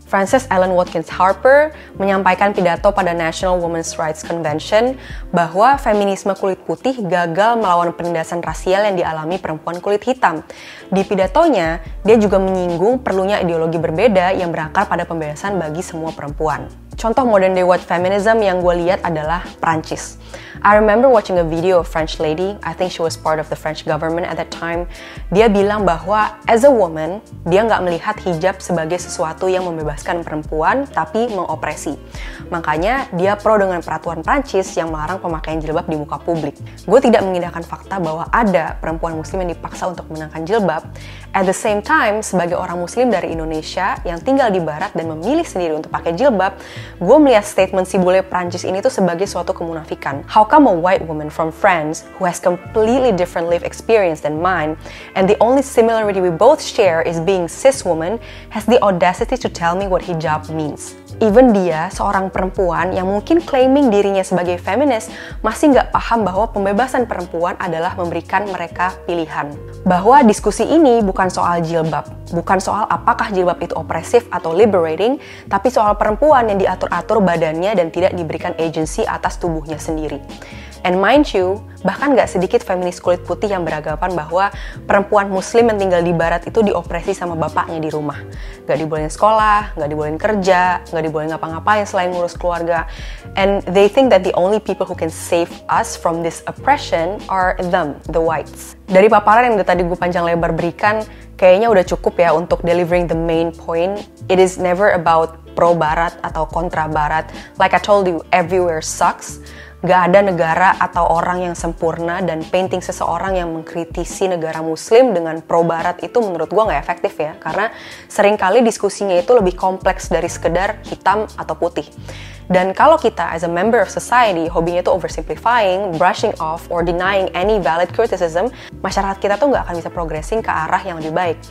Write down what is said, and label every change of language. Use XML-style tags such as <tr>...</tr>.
<id>Frances Ellen Watkins Harper menyampaikan pidato pada National Women's Rights Convention bahwa feminisme kulit putih gagal melawan penindasan rasial yang dialami perempuan kulit hitam. Di pidatonya, dia juga menyinggung perlunya ideologi berbeda yang berakar pada pembebasan bagi semua perempuan. contoh</id> <en>modern day white feminism</en> <id>yang gue lihat adalah Prancis.</id> <en>I remember watching a video of French lady, I think she was part of the French government at that time.</en> <id>Dia bilang bahwa</id> <en>as a woman,</en> <id>dia nggak melihat hijab sebagai sesuatu yang membebaskan perempuan, tapi mengopresi. Makanya dia pro dengan peraturan Prancis yang melarang pemakaian jilbab di muka publik. Gue tidak mengindahkan fakta bahwa ada perempuan muslim yang dipaksa untuk mengenakan jilbab.</id> <en>At the same time,</en> <id>sebagai orang muslim dari Indonesia yang tinggal di barat dan memilih sendiri untuk pakai jilbab, gue melihat statement si bule Prancis ini tuh sebagai suatu kemunafikan.</id> <en>How come a white woman from France who has completely different life experience than mine, and the only similarity we both share is being cis woman, has the audacity to tell me what hijab means?</en> <id>Even dia, seorang perempuan yang mungkin claiming dirinya sebagai feminis, masih nggak paham bahwa pembebasan perempuan adalah memberikan mereka pilihan. Bahwa diskusi ini bukan soal jilbab, bukan soal apakah jilbab itu opresif atau liberating, tapi soal perempuan yang diatur-atur badannya dan tidak diberikan agency atas tubuhnya sendiri.</id> <en>And mind you,</en> <id>bahkan nggak sedikit feminis kulit putih yang beranggapan bahwa perempuan muslim yang tinggal di barat itu diopresi sama bapaknya di rumah. Nggak dibolehin sekolah, nggak dibolehin kerja, nggak dibolehin ngapa-ngapain selain ngurus keluarga.</id> <en>And they think that the only people who can save us from this oppression are them, the whites.</en> <id>Dari paparan yang tadi gue panjang lebar berikan, kayaknya udah cukup ya untuk</id> <en>delivering the main point. It is never about pro</en> <id>barat atau kontra barat.</id> <en>Like I told you, everywhere sucks.</en> <id>Gak ada negara atau orang yang sempurna, dan painting seseorang yang mengkritisi negara muslim dengan pro barat itu menurut gue gak efektif ya, karena seringkali diskusinya itu lebih kompleks dari sekedar hitam atau putih. Dan kalau kita</id> <en>as a member of society</en> <id>hobinya itu</id> <en>oversimplifying, brushing off, or denying any valid criticism,</en> <id>masyarakat kita tuh gak akan bisa progressing ke arah yang lebih baik.</id>